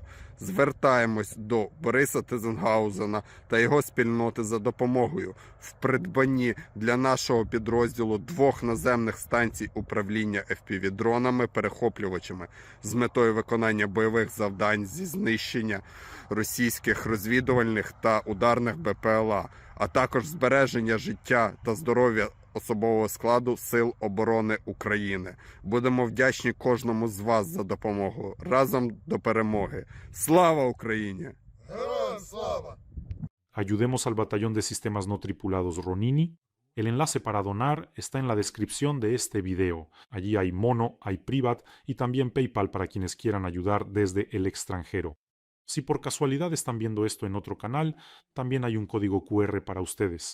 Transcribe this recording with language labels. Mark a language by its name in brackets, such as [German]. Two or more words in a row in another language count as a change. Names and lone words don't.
[Ukrainian] Звертаємось до Бориса Тизенгаузена та його спільноти за допомогою в придбанні для нашого підрозділу 2 наземних станцій управління FPV-дронами-перехоплювачами з метою виконання бойових завдань зі знищення російських розвідувальних та ударних БПЛА, а також збереження життя та здоров'я особового складу Сил оборони України. Будемо вдячні кожному з вас за допомогу. Разом до перемоги. Слава Україні! Героям слава! [Spanish] Ayudemos al batallón de sistemas no tripulados Ronini. El enlace para donar está en la descripción de este video. Allí hay Mono, hay Privat y también PayPal para quienes quieran ayudar desde el extranjero. Si por casualidad están viendo esto en otro canal, también hay un código QR para ustedes.